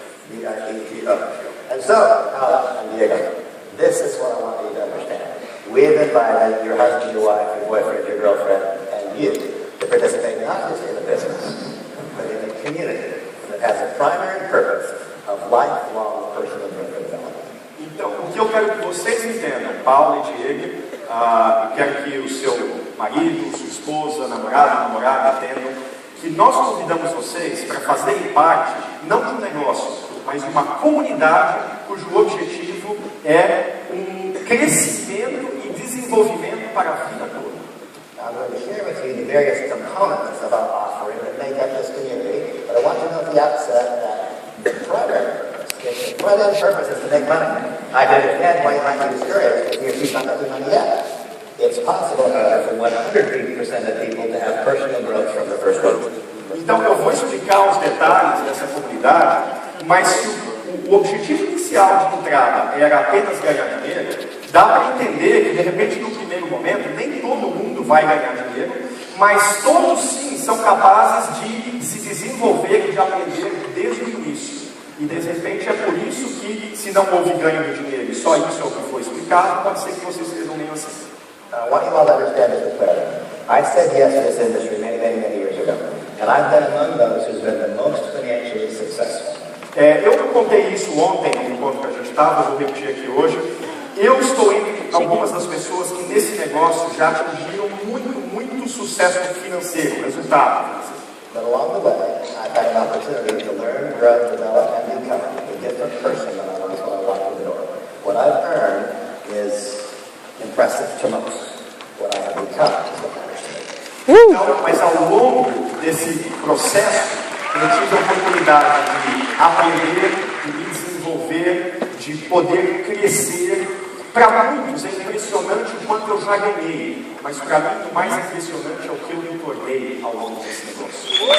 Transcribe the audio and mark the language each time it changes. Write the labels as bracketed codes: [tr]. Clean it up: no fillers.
[en] And so, and Diego, this is what I want you to understand. We've invited your husband, your wife, your boyfriend, your girlfriend, and you to participate not just in the business, but in a community that has a primary purpose of lifelong personal growth and development. [pt] Então, o que eu quero que vocês entendam, Paulo e Diego, eu quero que o seu marido, sua esposa, namorada entendam que nós convidamos vocês para fazerem parte, não de um negócio, mas de uma comunidade cujo objetivo é um crescimento e desenvolvimento para a vida toda. [en] I'm going to share with you the various components of our offering that make up this community, but I want you to know at the outset that the primary purpose, if the front-end purpose is to make money, I can understand why you might be discouraged if you're not making money yet. It's possible, however, for 100% of people to have personal growth from the first week. [pt] Então eu vou explicar os detalhes dessa comunidade, mas se o objetivo inicial de entrada era apenas ganhar dinheiro, dá para entender que de repente no primeiro momento nem todo mundo vai ganhar dinheiro, mas todos sim são capazes de se desenvolver e de aprender desde o início. E de repente é por isso que, se não houve ganho de dinheiro e só isso é o que foi explicado, pode ser que vocês estejam meio assim. [en] What you all understand is the prayer. I said yes to this industry many years ago, and I've been among those who's been the most financially successful. [pt] Eu contei isso ontem, no encontro que a gente estava, vou repetir aqui hoje. Eu estou entre algumas das pessoas que nesse negócio já atingiram muito sucesso financeiro, resultado financeiro. [en] But along the way, I've had an opportunity to learn, grow, develop, and become a different person than I was when I walked through the door. What I've earned is impressive to most. What I have become is what matters to me. [pt] Então, mas ao longo desse processo, eu tive a oportunidade de aprender, de me desenvolver, de poder crescer. Para muitos é impressionante o quanto eu já ganhei, mas para mim o mais impressionante é o que eu me tornei ao longo desse negócio.